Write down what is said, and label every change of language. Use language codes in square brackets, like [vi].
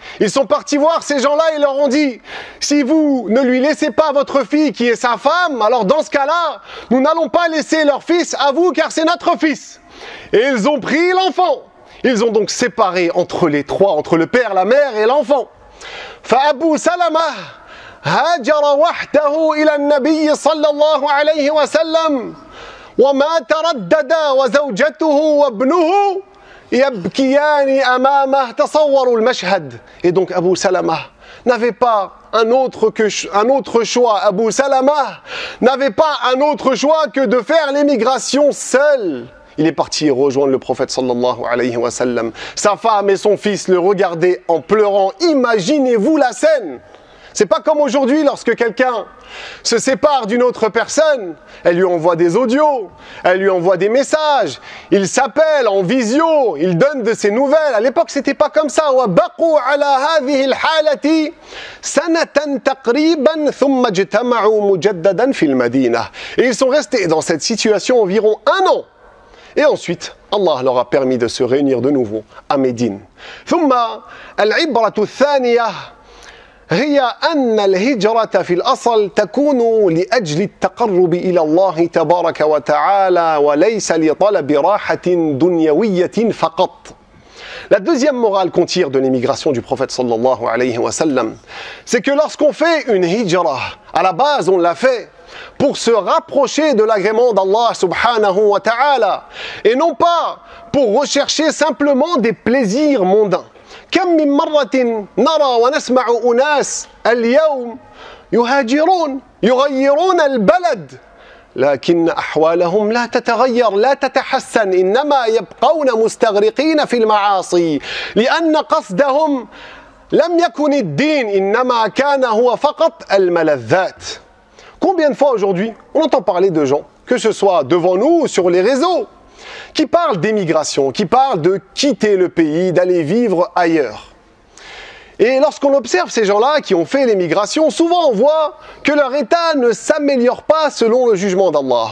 [fr] Ils sont partis voir ces gens-là et leur ont dit, si vous ne lui laissez pas votre fille qui est sa femme, alors dans ce cas-là, nous n'allons pas laisser leur fils à vous car c'est notre fils. Et ils ont pris l'enfant. Ils ont donc séparé entre les trois, entre le père, la mère et l'enfant. [ar] فأبو سلمة هاجر وحده إلى النبي صلى الله عليه وسلم وما تردد وزوجته وابنه يبكيان أمامه تصوروا المشهد. [fr] Et donc Abu Salama n'avait pas un autre choix. Abu Salama n'avait pas un autre choix que de faire l'émigration seul. Il est parti rejoindre le prophète sallallahu alayhi wa sallam. Sa femme et son fils le regardaient en pleurant. Imaginez-vous la scène. C'est pas comme aujourd'hui lorsque quelqu'un se sépare d'une autre personne, elle lui envoie des audios, elle lui envoie des messages, il s'appelle en visio, il donne de ses nouvelles. À l'époque, c'était pas comme ça. [ar] وَبَقُوا عَلَى هَذِهِ الْحَالَةِ سَنَةً تَقْرِيبًا ثُمَّ اجْتَمَعُوا مُجَدَّدًا فِي الْمَدِينَةِ. [fr] Et ils sont restés dans cette situation environ 1 an. Et ensuite, Allah leur a permis de se réunir de nouveau à Médine. [ar] ثم العبرة الثانية هي أن الهجرة في الأصل تكون لأجل التقرب إلى الله تبارك وتعالى وليس لطلب راحة دنيوية فقط. [fr] La deuxième morale qu'on tire de l'émigration du prophète sallallahu alayhi wa sallam, c'est que lorsqu'on fait une hijra, à la base on l'a fait pour se rapprocher de l'agrément d'Allah subhanahu wa ta'ala et non pas pour rechercher simplement des plaisirs mondains. [ar] كم من مرة نرى ونسمع أناس اليوم يهاجرون يغيرون البلد لكن أحوالهم لا تتغير لا تتحسن إنما يبقون مستغرقين في المعاصي لأن قصدهم لم يكن الدين إنما كان هو فقط الملذات. [fr] Combien de fois aujourd'hui on entend parler de gens, que ce soit devant nous ou sur les réseaux, qui parlent d'émigration, qui parlent de quitter le pays, d'aller vivre ailleurs. Et lorsqu'on observe ces gens-là qui ont fait l'émigration, souvent on voit que leur état ne s'améliore pas selon le jugement d'Allah.